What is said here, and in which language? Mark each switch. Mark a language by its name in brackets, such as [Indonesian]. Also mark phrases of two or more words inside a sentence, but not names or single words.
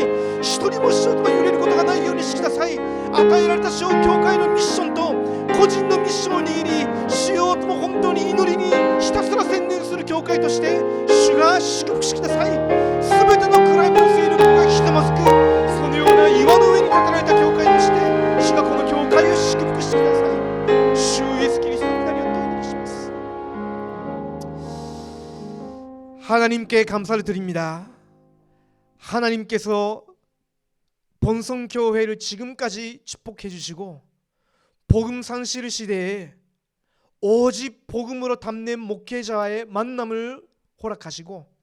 [Japanese] 一人も主よとも揺れることがないようにしてください。与えられた主よ、教会のミッションと個人のミッションを握り、主よとも本当に祈りにひたすら専念する教会として主が祝福してください。すべての暗闇の勢力がひざまずく、そのような岩の上に建てられた教会として主がこの教会を祝福してください。主イエスキリストの皆によってお祈りします。 [Korean] 하나님께 감사를 드립니다. 하나님께서 본성교회를 지금까지 축복해 주시고 복음 상실 시대에 오직 복음으로 담는 목회자와의 만남을 허락하시고